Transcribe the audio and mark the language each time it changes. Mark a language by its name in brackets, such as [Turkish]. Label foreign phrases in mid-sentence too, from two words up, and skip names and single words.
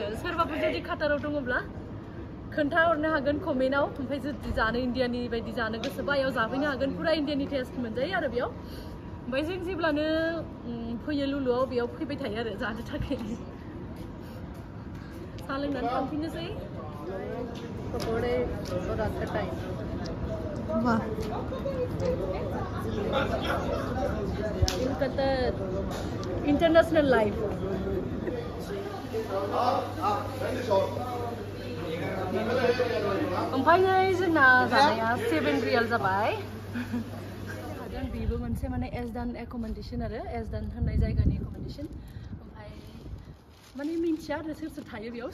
[Bodo] सोरबाफोर जुदि काटाराव दङब्ला खोन्थाहरनो हागोन कमेन्टआव। ओमफ्राय जुदि जानो इन्डियानि बायदि जानो गोसोबा बेयाव जाफैनो हागोन। पुरा इन्डियानि टेस्ट मोनजायो आरो बेयाव। ओमफ्राय जों जेब्लानो फैयो लुलुआव बेयाव फैबाय थायो आरो जानो थाखाय। साहा लोंनानै थांफिननोसै। [Hindi] पकौड़े और रात का टाइम। [English] wah in Qatar international life. [Bodo] ओमफ्राय नै जोंना जानाया 7 रियाल जाबाय। बेबो मोनसे माने एजदान एकोमोडेसन आरो, एजदान होननाय जायगानि एकोमोडेसन। ओमफ्राय माने मिन्थिया आरो सोर सोर थायो बेयाव।